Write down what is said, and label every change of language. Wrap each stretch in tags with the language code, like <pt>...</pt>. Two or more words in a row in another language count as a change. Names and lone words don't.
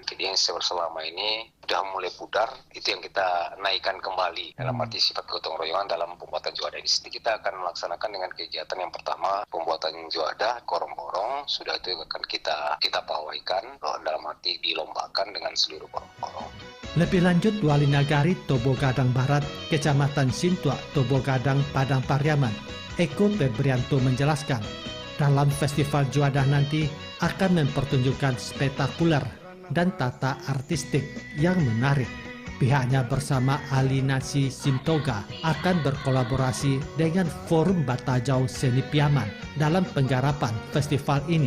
<id>Jadi yang selama ini sudah mulai pudar, itu yang kita naikkan kembali dalam arti sifat kegotong royongan dalam pembuatan Juada ini. Jadi kita akan melaksanakan dengan kegiatan yang pertama pembuatan Juada korong-borong, sudah itu akan kita pawaikan dalam arti dilombakan dengan seluruh korong-borong. Lebih lanjut, Wali Nagari Tobo Gadang Barat, Kecamatan Sintua, Tobo Gadang, Padang Pariaman, Eko Febrianto menjelaskan, dalam festival Juada nanti akan mempertunjukkan spektakuler dan tata artistik yang menarik. Pihaknya bersama Alinasi Simtoga akan berkolaborasi dengan Forum Batajau Seni Piaman dalam penggarapan festival ini.</id>